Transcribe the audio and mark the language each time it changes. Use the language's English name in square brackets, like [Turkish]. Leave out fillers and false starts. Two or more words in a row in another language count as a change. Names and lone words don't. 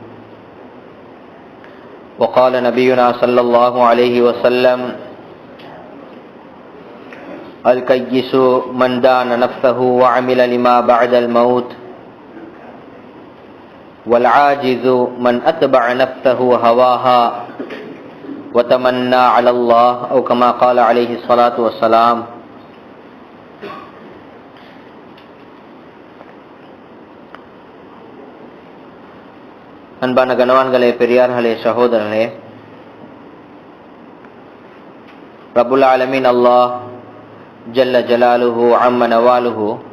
[Arabic] وقال نبينا صلى الله عليه وسلم الكيس من دان نفسه وعمل لما بعد الموت والعاجز من أتبع نفسه هواها وتمنى على الله أو كما قال عليه الصلاة والسلام. [Tamil] அன்பான கணவான்களே, பெரியார்களே, சகோதரர்களே, [Arabic] رب العالمين الله جل جلاله عم نواله